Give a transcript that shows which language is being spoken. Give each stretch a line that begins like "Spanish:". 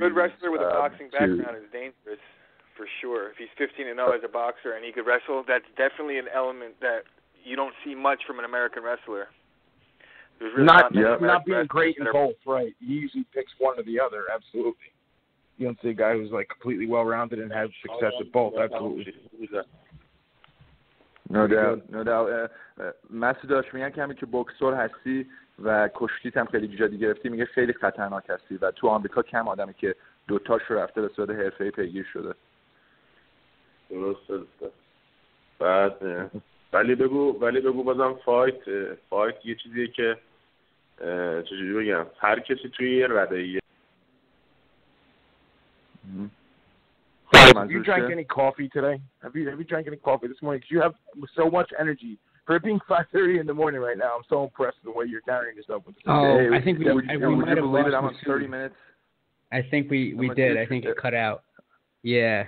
English: A good wrestler with a boxing background is dangerous, for sure. If he's 15-0 as a boxer and he could wrestle, that's definitely an element that you don't see much from an American wrestler. There's really not being great in both, right? He usually picks one or the other, absolutely. You don't see a guy who's like completely well-rounded and has success at both, absolutely. No doubt.
Persian: مسعود میگن که همین که بوکسور هستی و کشتیت هم خیلی جدی گرفتی، میگه خیلی خطرناک هستی و تو آمریکا کم آدمی که دوتاشو رفته به صورت حرفه‌ای پیگیر شده. درسته. بعد ولی بگو بازم فایت یه چیزیه که چجوری بگم، هر کسی توی یه رده‌ایه.
English: Have you drank any coffee today? Have you drank any coffee this morning? Because you have so much energy. For it being 5:30 in the morning right now, I'm so impressed with the way you're carrying yourself. With this. I think we might have lost I'm on 30 minutes. I think we did. I think it cut out. Yeah.